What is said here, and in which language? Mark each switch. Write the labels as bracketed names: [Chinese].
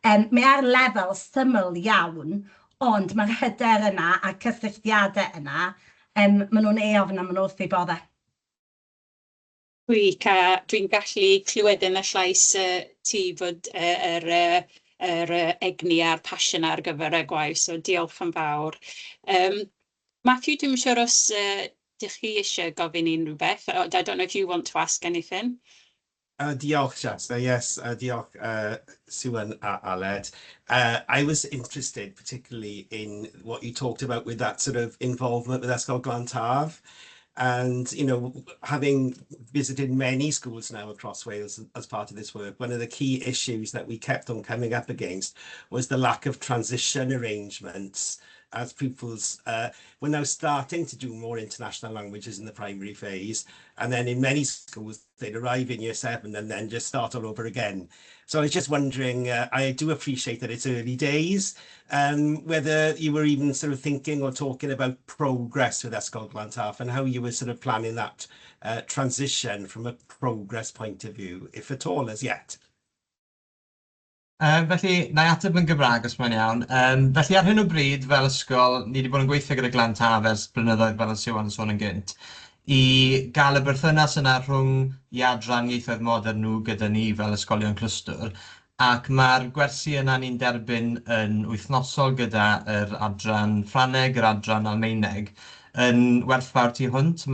[Welsh] Mae ar lefel syml iawn, ond mae'r hyder yna a cysylltiadau yna, maen nhw'n eofn a maen nhw wrth ei boddau. Dwi'n gallu clywed yn y llais ti fod yr egni a'r passion ar gyfer y gwaith, so diolch yn fawr. Matthew, dwi'n siŵr os dych chi eisiau gofyn unrhyw beth. [English] I don't know if you want to ask anything. [Welsh] Diolch, Shasta. [English] Yes, [Welsh] diolch, [English] Siwan and Aled. I was interested particularly in what you talked about with that sort of involvement with Ysgol Glantaf. And, you know, having visited many schools now across Wales as part of this work, one of the key issues that we kept on coming up against was the lack of transition arrangements as pupils we're now starting to do more international languages in the primary phase, and then in many schools they'd arrive in year 7 and then just start all over again. So I was just wondering, I do appreciate that it's early days, whether you were even sort of thinking or talking about progress with Ysgol Bont Faen and how you were sort of planning that transition from a progress point of view, if at all as yet. [Welsh] Felly, na i ateb yn Gymraeg os mae'n iawn. Felly, ar hyn o bryd, fel ysgol, ni wedi bod yn gweithio gyda Glan Taf ers blynyddoedd fel y Siwan yn sôn yn gynt, i gael y berthynas yna rhwng i adran ieithoedd modern nhw gyda ni fel ysgolion clwstwr, ac mae'r gwersi yna ni'n derbyn yn wythnosol gyda yr adran Ffrangeg, yr adran Almaeneg, yn werthfawr tu hwnt.